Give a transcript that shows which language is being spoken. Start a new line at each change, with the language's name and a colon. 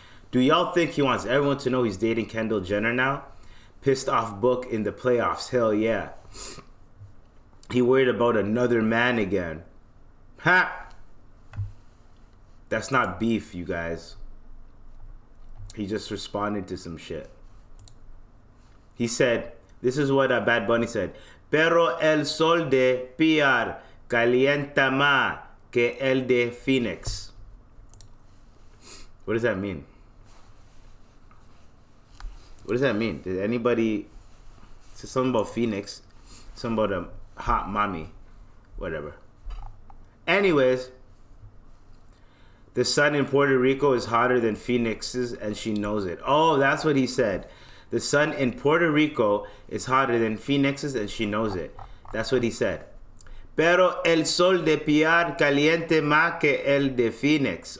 English: Do y'all think he wants everyone to know he's dating Kendall Jenner now? Pissed off Book in the playoffs. Hell yeah. He worried about another man again. Ha! That's not beef, you guys. He just responded to some shit. He said, this is what Bad Bunny said.
Spanish: Pero el sol de PR calienta más que el de Phoenix.
English: What does that mean? What does that mean? Did anybody say something about Phoenix? Something about a hot mommy. Whatever. Anyways, the sun in Puerto Rico is hotter than Phoenix's and she knows it. Oh, that's what he said. The sun in Puerto Rico is hotter than Phoenix's and she knows it. That's what he said.
Spanish: Pero el sol de PR caliente más que el de Phoenix.